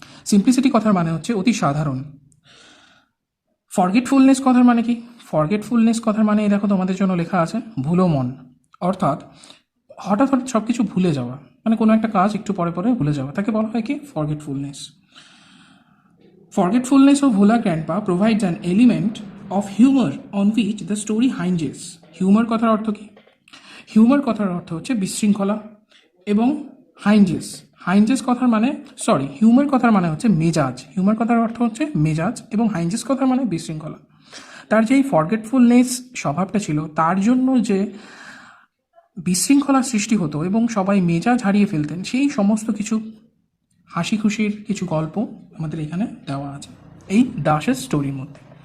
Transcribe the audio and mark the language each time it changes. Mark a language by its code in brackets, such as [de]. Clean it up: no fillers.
[bn] Simplicity কথার মানে হচ্ছে অতি সাধারণ। ফরগেটফুলনেস কথার মানে কি? ফরগেটফুলনেস কথার মানে দেখো তোমাদের জন্য লেখা আছে ভুলো মন, অর্থাৎ হঠাৎ হঠাৎ সব কিছু ভুলে যাওয়া, মানে কোনো একটা কাজ একটু পরে পরে ভুলে যাওয়া, তাকে বলা হয় কি? [en] Forgetfulness. Forgetfulness of Vola Grandpa provides an element of humor on which the story hinges. [bn] Humour কথার অর্থ কি? হিউমার কথার অর্থ হচ্ছে বিশৃঙ্খলা, এবং হাইঞ্জেস, হাইঞ্জেস কথার মানে হিউমার কথার মানে হচ্ছে মেজাজ। হিউমার কথার অর্থ হচ্ছে মেজাজ, এবং হাইঞ্জেস কথার মানে বিশৃঙ্খলা। তার যে এই ফরগেটফুলনেস স্বভাবটা ছিল, তার জন্য যে বিশৃঙ্খলা সৃষ্টি হতো এবং সবাই মেজাজ হারিয়ে ফেলতেন, সেই সমস্ত কিছু হাসি খুশির কিছু গল্প আমাদের এখানে দেওয়া আছে এই দাসের স্টোরির মধ্যে।